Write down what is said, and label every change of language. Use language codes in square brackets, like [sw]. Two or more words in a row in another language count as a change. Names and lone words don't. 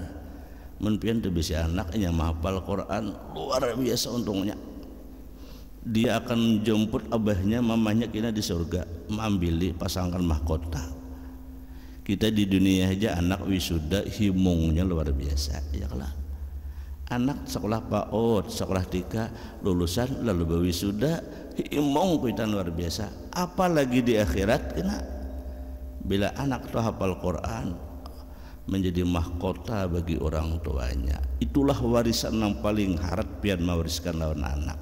[bjn] Menpian tu bisa anaknya menghafal Quran luar biasa untungnya. Dia akan menjemput abahnya mamanya kina di surga, mengambil pasangkan mahkota. Kita di dunia aja anak wisuda himungnya luar biasa, ya lah. Anak sekolah PAUD, sekolah tika lulusan lalu berwisuda himung kita luar biasa. Apalagi di akhirat kena bila anak tuh hafal Quran menjadi mahkota bagi orang tuanya. Itulah warisan yang paling harap pian mewariskan lawan anak.